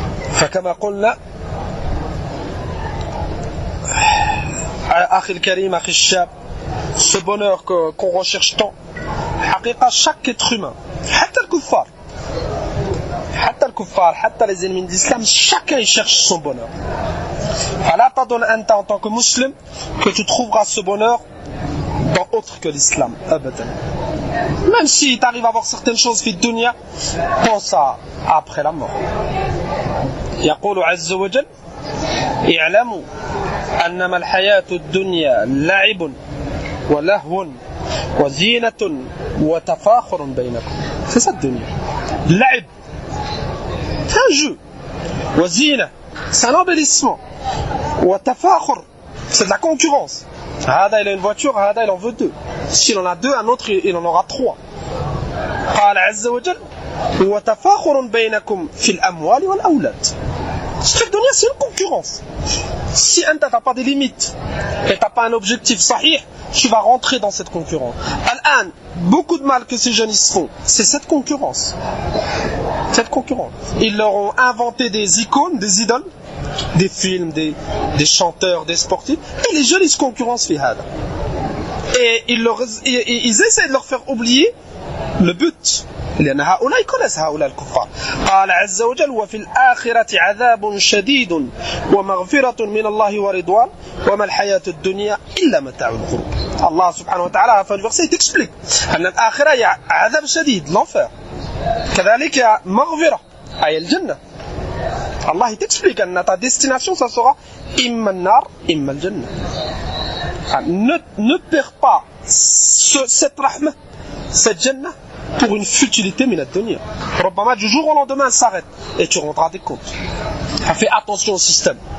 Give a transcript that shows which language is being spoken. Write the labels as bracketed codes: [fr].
[ar] فكما قلنا أخي الكريم أخي الشاب, [fr] ce bonheur qu'on recherche tant, حقيقة chaque être humain [ar] حتى الكفار [fr] حتى les ennemis de l'islam, chacun il cherche son bonheur. [ar] فلا تظن أنت [fr] en tant que musulman que tu trouveras ce bonheur dans autre que l'islam, abadan. Même si tu arrives à avoir certaines choses [ar] في الدنيا, [fr] pense à après la mort. [ar] يقول عز وجل اعلموا أنما الحياة الدنيا لعب ولهو وزينة وتفاخر بينكم. [fr] C'est ça الدنيا. لعب, c'est un jeu. وزينة, c'est un embellissement. وتفاخر, c'est de la concurrence. هذا il a une voiture, هذا il en veut deux. S'il en a deux, un autre il en aura trois. [ar] قال عز وجل وتفاخر بينكم في الأموال والأولاد. [fr] Ce truc de dunya, c'est une concurrence. Si tu n'as pas des limites et tu n'as pas un objectif sahih, tu vas rentrer dans cette concurrence. Al-an, beaucoup de mal que ces jeunes ils se font, c'est cette concurrence. Cette concurrence. Ils leur ont inventé des icônes, des idoles, des films, des chanteurs, des sportifs, et les jeunes ils se concurrencent fihada. Et ils essaient de leur faire oublier le but. [ar] لأن هؤلاء يكونس هؤلاء الكفار. قال عز وجل وفي الآخرة عذاب شديد ومغفرة من الله ورضوان وما الحياة الدنيا إلا متاع الغرور. الله سبحانه وتعالى [fr] à la fin du verset t'explique أن الآخرة il y a [ar] عذاب شديد, [fr] l'enfer. [ar] كذلك [fr] il y a [ar] مغفرة, أي الجنة. [fr] Allah t'explique أن ta destination ça sera [ar] إما النار إما الجنة. [fr] Ne perds pas cette rahma, cette jannah, pour une futilité min ad-dunya. Rabbama du jour au lendemain elle s'arrête et tu rendras des comptes. Fais attention au système.